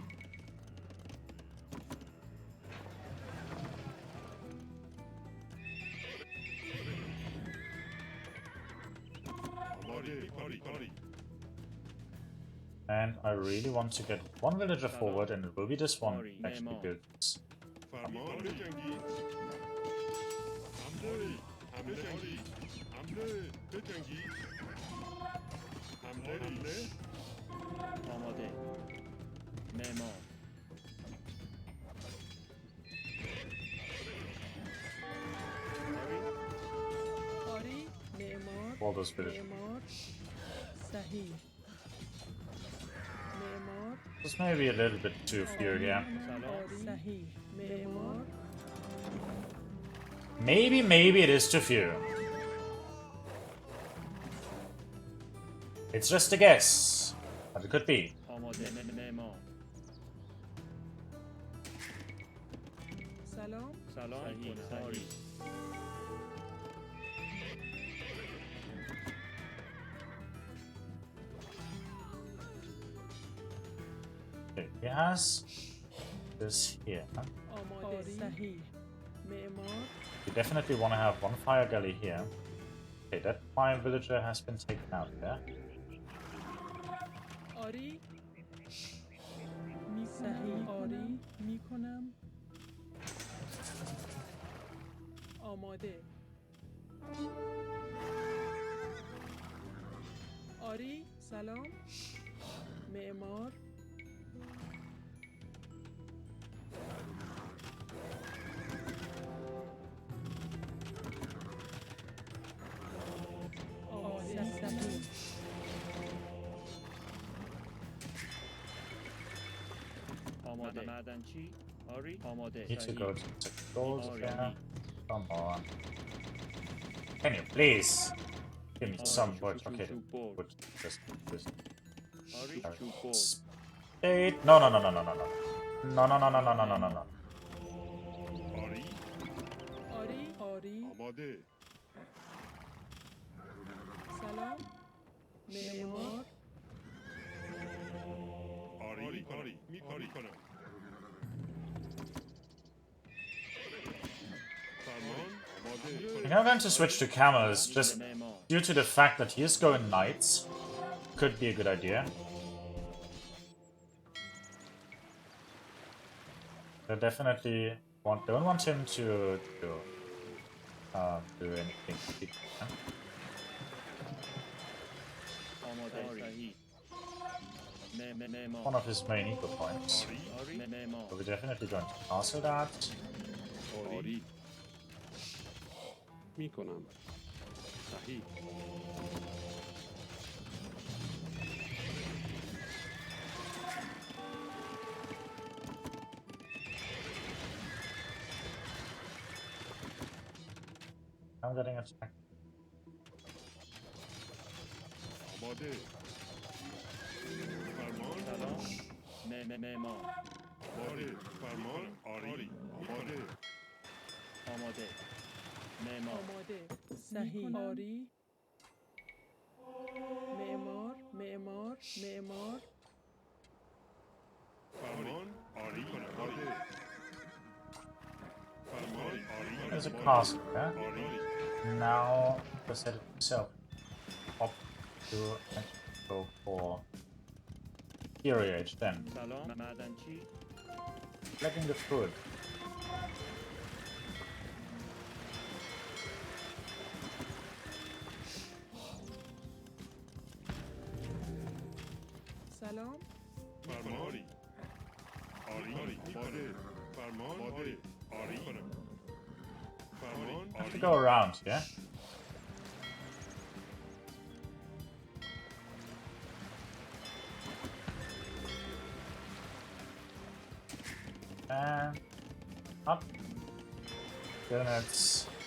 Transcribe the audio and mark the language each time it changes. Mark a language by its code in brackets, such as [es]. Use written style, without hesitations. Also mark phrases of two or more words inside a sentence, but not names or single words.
[fa] آری [en] And I really want to get one villager forward, and it will be this one Sorry, that actually Nemo. builds. [fa] فرمان بجنگی حمله بجنگی حمله بجنگی حمله آماده. معمار. آری معمار [en] All those villagers. [fa] معمار صحیح معمار [en] This may be a little bit too few here. [fa] آری صحیح معمار [en] Maybe it is too few. It's just a guess, but it could be. [fa] آماده. معمار. سلام سلام صحیح. [en] Okay, he has this here. [fa] آماده صحیح معمار [en] We definitely want to have one fire galley here. Okay, that fire villager has been taken out there. [fa] آری صحیح آری میکنم آماده آری سلام معمار صحیح آماده معدنچی آری آماده [en] Need to [fa] صحیح [en] go to the gold [fa] آری [en] here. Come on. Can you please give me some wood? Okay, the wood. Just [fa] آری [en] Sorry. [fa] چوب برد [en] Spade. No, no, no, no, no, no, no. No, no, no, no, no, no, no, no, no. [fa] آری آری آری آماده سلام معمار آری آری می کنم فرمان آماده [en] I'm going to switch to camels just [fa] معمار [en] due to the fact that he is going knights. Could be a good idea. I definitely don't want him to do anything. [fa] آماده صحیح معمار [en] One of his main eco points. [fa] آری معمار [en] So we're definitely going to castle that. [fa] آری می کنم صحیح [en] I'm getting attacked. [fa] آماده فرمان سلام معمار آماده فرمان آری آماده آماده معمار آماده صحیح آری معمار معمار معمار فرمان آری آماده فرمان آری [en] There's a castle there. [fa] آری [en] Now the set itself up to and go for Hero Age then. [fa] سلام معدنچی [en] Collecting the food. [fa] سلام فرمان آری آری آماده فرمان آماده آری کنم فرمان [en] Have to [fa] آری [en] go around, yeah? And up. Units.